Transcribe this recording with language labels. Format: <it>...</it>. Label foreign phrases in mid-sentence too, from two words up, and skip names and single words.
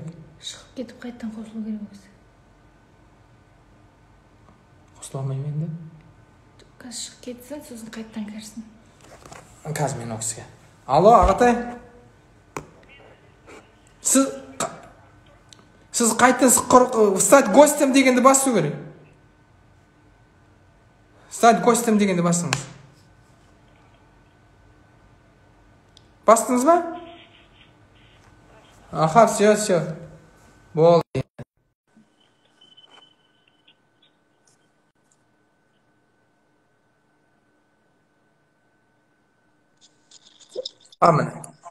<kk>Шығып кетіп қайттан қосылу керек осы. Қосыла алмаймын енді. Қазір шығып кетсін, сосын қайттан кірсін. Қазір мен оқысыға. Алло, ағатай. Сіз қайттан</kk> <ru>стать гостем</ru> <kk>дегенді басу керек.</kk> <ru>Стать гостем</ru> <kk>дегенді басыңыз. Бастыңыз ба? Аха, все. Болды. Амин.</kk>